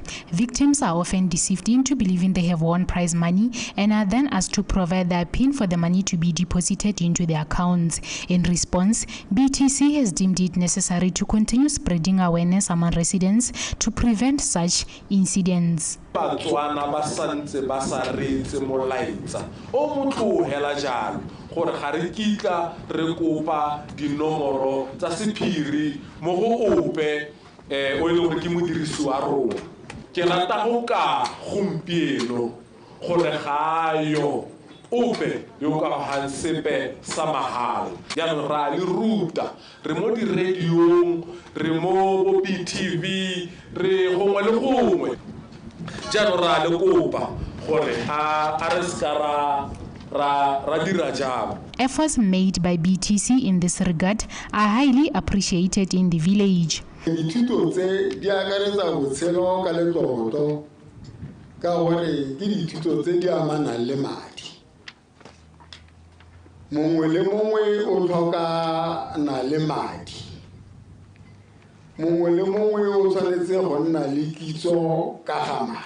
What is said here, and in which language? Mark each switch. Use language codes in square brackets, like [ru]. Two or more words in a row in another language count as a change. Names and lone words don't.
[en] Victims are often deceived into believing they have won prize money and are then asked to provide their PIN for the money to be deposited into their accounts. In response, BTC has deemed it necessary to continue spreading awareness among residents to prevent such incidents. [tn] BOTSWANA ba santse ba sa retse molaetsa o motlogela jalo gore ga re kitla re kopa dinomoro tsa sephiri mo go ope o ile gore ke modirisi wa rona ke rata go ka gompieno gore ga yo ope yo ka hansepe sa mahala jaanong ra le ruta re mo di-radiong re mo BTV re gongwe le gongwe jaanong ra le kopa gore a re ska ra dira jalo. [en] Efforts made by BTC in this regard are highly appreciated in the village. [tn] Dithuto tse di akaretsa botshelo ka letlotlo ka gore ke dithuto tse di amanang le madi. Mongwe le mongwe o tlhoka na le madi. Mongwe le mongwe o tshwanetse go nna le kitso ka ga madi.